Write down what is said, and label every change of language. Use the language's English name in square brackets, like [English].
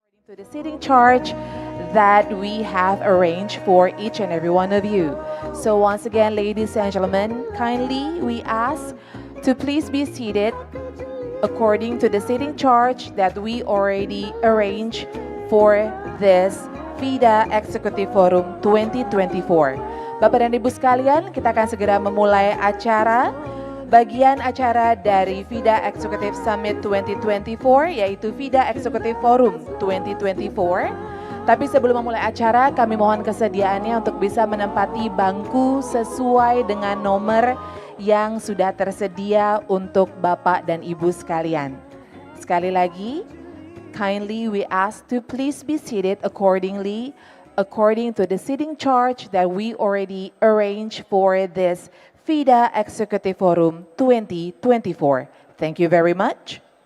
[English] To the seating charge that we have arranged for each and every one of you. So once again, ladies and gentlemen, kindly we ask to please be seated according to the seating charge that we already arranged for this VIDA Executive Forum 2024. [Indonesian] Bapak dan Ibu sekalian, kita akan segera memulai acara bagian acara dari VIDA Executive Summit 2024, yaitu VIDA Executive Forum 2024. Tapi sebelum memulai acara, kami mohon kesediaannya untuk bisa menempati bangku sesuai dengan nomor yang sudah tersedia untuk Bapak dan Ibu sekalian. Sekali lagi, [English] kindly we ask to please be seated according to the seating charge that we already arranged for this VIDA Executive Forum 2024. Thank you very much.